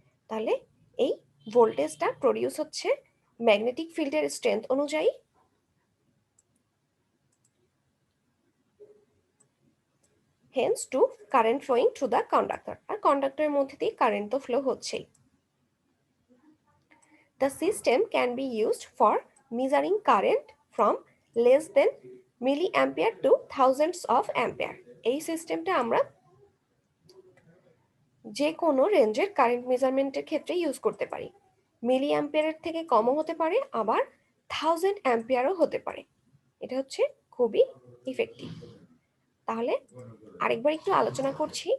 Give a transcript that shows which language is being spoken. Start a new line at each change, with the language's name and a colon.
Bangla: তাহলে এই ভোল্টেজটা প্রডিউস হচ্ছে ম্যাগনেটিক ফিল্ডের স্ট্রেংথ অনুযায়ী,
English: Hence to current flowing through the conductor.
Bangla: আর কন্ডাক্টরের মধ্যে দিয়ে কারেন্ট তো ফ্লো হচ্ছেই।
English: The system can be used for measuring current from less than milliampere to thousands of ampere.
Bangla: এই সিস্টেমটা আমরা যে কোনো রেঞ্জের কারেন্ট মেজারমেন্টের ক্ষেত্রে ইউজ করতে পারি। মিলি অ্যাম্পিয়ারের থেকে কমও হতে পারে, আবার 1000 অ্যাম্পিয়ারও হতে পারে। এটা হচ্ছে খুবই ইফেক্টিভ। তাহলে আরেকবার একটু আলোচনা করছি।